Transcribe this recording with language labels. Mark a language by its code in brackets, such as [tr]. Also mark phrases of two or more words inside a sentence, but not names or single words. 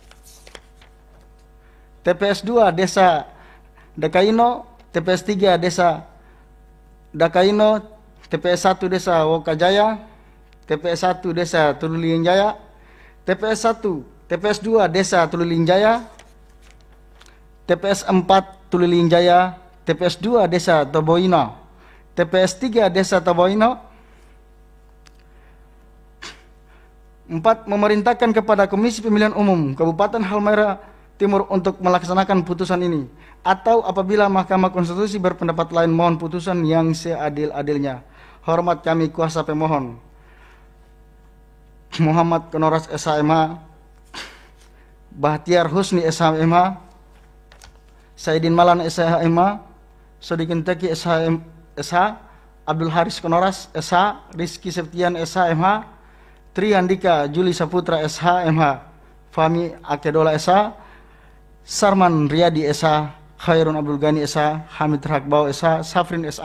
[id] TPS 2 Desa Dakaino, TPS 3 Desa Dakaino, TPS 1 Desa Wokajaya, TPS 1 Desa Tululinjaya, TPS 2 Desa Tululinjaya, TPS 4 Tululinjaya, TPS 2 Desa Toboino, TPS 3 Desa Toboino. 4. Memerintahkan kepada Komisi Pemilihan Umum Kabupaten Halmahera Timur untuk melaksanakan putusan ini, atau apabila Mahkamah Konstitusi berpendapat lain mohon putusan yang seadil-adilnya. Hormat kami kuasa pemohon Muhammad Konoras SHMH, Bahtiar Husni SHMH, Saidin Malan SHMH, Sodikin Teki SH, Abdul Haris Konoras SH, Rizky Septian SHMH, Tri Andika Juli Saputra SHMH, Fahmi Akedola SH, Sarman Riyadi SH, Khairun Abdul Ghani SH, Hamid Rakbau SH, Safrin S.